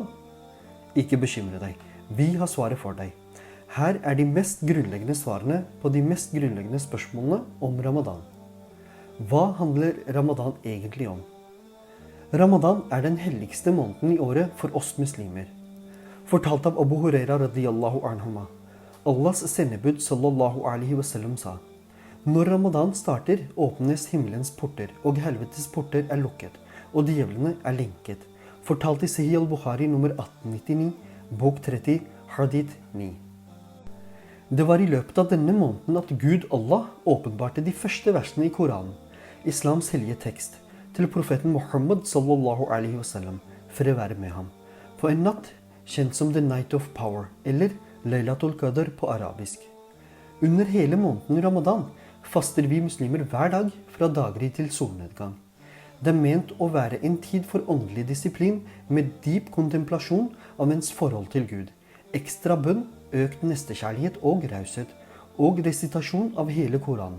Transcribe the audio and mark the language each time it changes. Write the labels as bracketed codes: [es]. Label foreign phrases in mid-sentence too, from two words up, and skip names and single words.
[no] Ikke bekymre deg, vi har svaret for deg. Her er de mest grunnleggende svarene på de mest grunnleggende spørsmålene om Ramadan. Hva handler Ramadan egentlig om? Ramadan er den helligste måneden i året for oss muslimer. Fortalt av Abu Huraira [ar] رضي الله عنهما. [no] Allahs sendebud [ar] صلى الله عليه وسلم [no] sa: når Ramadan starter, åpnes himmelens porter, og helvetes porter er lukket, og djevlene er lenket. Fortalt i Sahih al-Bukhari nummer 1899, bok 30, hadith 9. Det var i løpet av denne måneden at Gud Allah åpenbarte de første versene i Koranen, islams hellige tekst, til profeten Muhammad [ar] صلى الله عليه وسلم, [no] fred være med ham, på en natt kjent som [en] The Night of Power, [no] eller Laylatul Qadr på arabisk. Under hele måneden Ramadan faster vi muslimer hver dag fra daggry til solnedgang. Det er ment å være en tid for åndelig disiplin med dyp kontemplasjon av ens forhold til Gud, ekstra bønn, økt nestekjærlighet og raushet, og resitasjon av hele Koranen.